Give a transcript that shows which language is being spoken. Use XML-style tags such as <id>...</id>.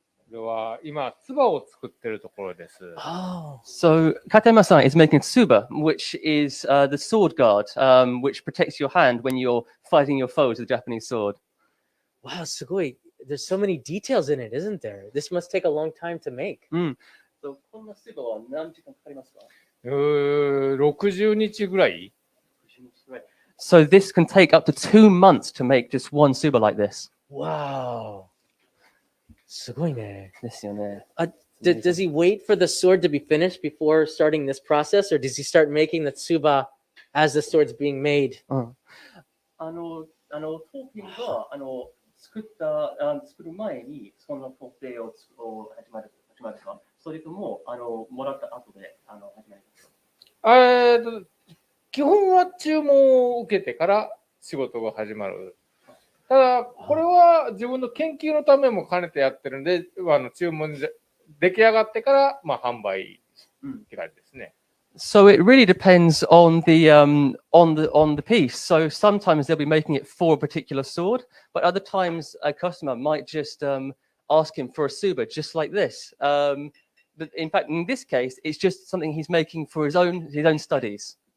<ja>では今、唾を作ってるところです。</ja> <en>So Katayama-san is making tsuba, which is the sword guard, which protects your hand when you're fighting your foes with a Japanese sword.</en> <ja>Wow, すごい.</ja> <en>There's so many details in it, isn't there? This must take a long time to make. So</en> <ja>こんなtsubaは何時間かかりますか？60日ぐらい。</ja> <en>So this can take up to 2 months to make just one tsuba like this.</en> <ja>Wow. すごいね。ですよね。</ja> <en>Does he wait for the sword to be finished before starting this process, or does he start making the tsuba as the sword's being made?</en> <ja>陶器が作る前にその工程を始まるか、それとももらった後で始まるか。基本は注文を受けてから仕事が始まる。ただこれは自分の研究のためも兼ねてやってるんで、注文出来上がってから販売って感じですね。</ja> <en>So it really depends on the piece. So sometimes they'll be making it for a particular sword, but other times a customer might just ask him for a tsuba, just like this. But in fact, in this case, it's just something he's making for his own studies.</en>